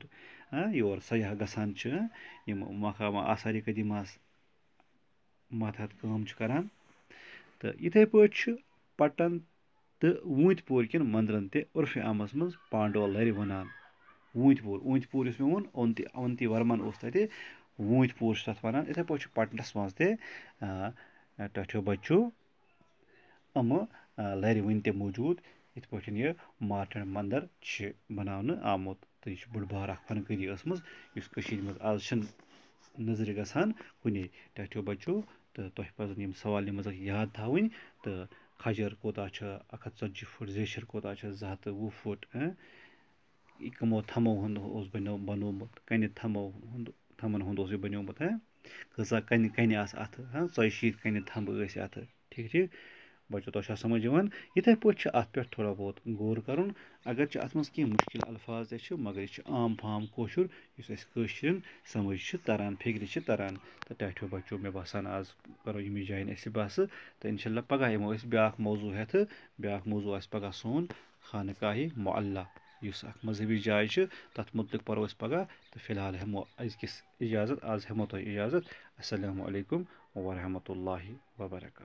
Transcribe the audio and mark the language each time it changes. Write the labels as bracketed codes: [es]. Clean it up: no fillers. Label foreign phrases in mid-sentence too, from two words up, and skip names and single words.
[ks] योर सयाह गसान मकामा आसार कदीमास मातहत काम करान तो इथे पे पटन तो वूंतपुर किन मंदिरन ते उर्फ आमस मज पांडो लर वनान वूंतपुर मे वोन अवंती वर्मन तथे वूंतपुर तथ वनान इथे पे पटनस मज ते टठो बच्चो अम लर वन ते मौजूद इत पे यह मार्टन मंदिर बनाने आमुत तो यह बड़ बार फनकारी मज आज नजर गसान कुने टठो बच्चो तो तुह पजन यम सवाल मज याद थावन तो खजर कोता 140 फुट जेशर कोता 220 फुट कमो थमो बनोमुत कन थमन हुंद बनोमुत कसा कन आस अथ 170 कन थम अथ ठीक बच्चों तो समझ इथे पे अत पे थोड़ा बहुत गौर कर अगर अत मज कह मुश्किल अल्फाज ते मगर यह आम फाम कोशुर समझ तरान फिक्र तरान तो टठो बच्चों मे बसान आज करो यमी जान बस तो इंशाल्लाह पगह यमो ब्या मौजू हेत ब्या मौजू पगह सोन खानकाह मुअल्ला मजहबी जाय तथ मुतलिक परो पगह तो फिलहाल हेमो अजकिस इजाज़त आज हेमो तो इजाज़त [ar] السلام عليكم ورحمة الله وبركاته.